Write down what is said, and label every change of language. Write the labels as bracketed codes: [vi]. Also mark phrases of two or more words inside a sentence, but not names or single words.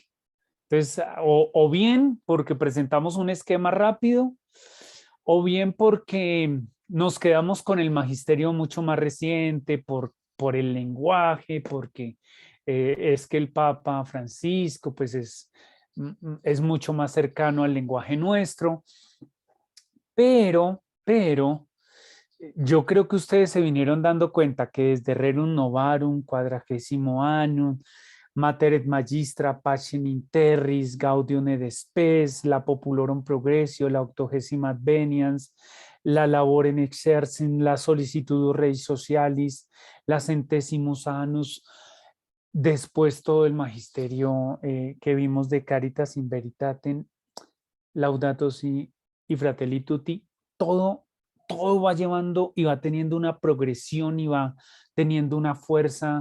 [es] Entonces, o bien porque presentamos un esquema rápido, o bien porque nos quedamos con el magisterio mucho más reciente por el lenguaje, porque es que el Papa Francisco pues es mucho más cercano al lenguaje nuestro, pero yo creo que ustedes se vinieron dando cuenta que desde Rerum Novarum, Quadragesimo Annum, Mater et Magistra, Pacem in Terris, Gaudium et Spes, la Populorum Progressio, la 80ª Adveniens, la Laborem Exercens, la Solicitudo Rei Socialis, la Centesimus Annus, después todo el magisterio que vimos de Caritas in Veritatem, Laudato Si y Fratelli Tutti, todo va llevando y va teniendo una progresión y va teniendo una fuerza.